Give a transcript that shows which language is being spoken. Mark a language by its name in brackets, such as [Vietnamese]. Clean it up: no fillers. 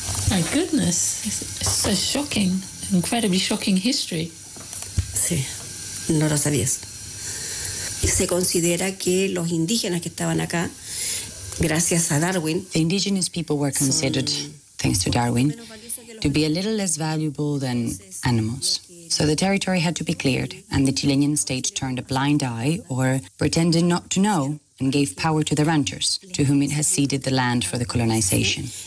[English] My goodness, it's so shocking, incredibly shocking history. [Spanish] Sí, no lo sabías. Se considera que los indígenas que estaban acá, gracias a Darwin. [English] The indigenous people were considered, thanks to Darwin, to be a little less valuable than animals. So the territory had to be cleared, and the Chilean state turned a blind eye or pretended not to know and gave power to the ranchers, to whom it has ceded the land for the colonization.